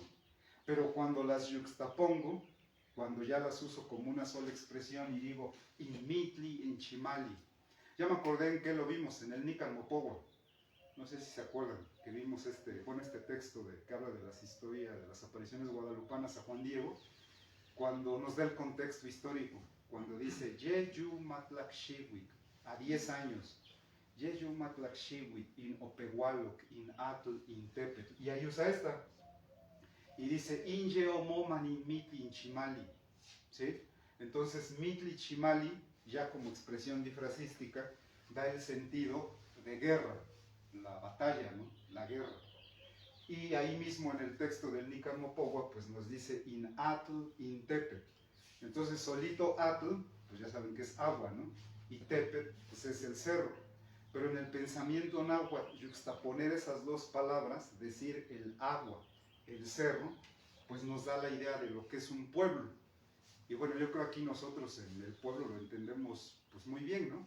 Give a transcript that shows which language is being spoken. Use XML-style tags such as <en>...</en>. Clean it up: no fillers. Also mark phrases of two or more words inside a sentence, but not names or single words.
<es>Pero cuando las yuxtapongo, cuando ya las uso como una sola expresión y digo</es> <nah>Inmitli Inchimali,</nah> <es>ya me acordé en qué lo vimos, en el Nican Mopogua. No sé si se acuerdan, que vimos este texto que habla de las historias, de las apariciones guadalupanas a Juan Diego, cuando nos da el contexto histórico, cuando dice,</es> <nah>Yeyu Matlak Shiwik,</nah> <es>a 10 años,</es> <nah>Yeyu Matlak Shiwik, in Opehualoc, in Atl, in Tepet,</nah> <es>y ahí usa esta, y dice,</es> <nah>Inye Omomani Mitli Chimali,</nah> <es>¿sí? Entonces,</es> <nah>Mitli Chimali,</nah> <es>ya como expresión difrasística, da el sentido de guerra, la batalla, ¿no? La guerra. Y ahí mismo en el texto del Nican Mopogua, pues nos dice</es> <nah>in atl, in tepet.</nah> <es>Entonces solito atl, pues ya saben que es agua, ¿no? Y tepet, pues es el cerro. Pero en el pensamiento náhuatl, yuxtaponer esas dos palabras, decir el agua, el cerro, pues nos da la idea de lo que es un pueblo. Y bueno, yo creo aquí nosotros en el pueblo lo entendemos pues muy bien, ¿no?</es>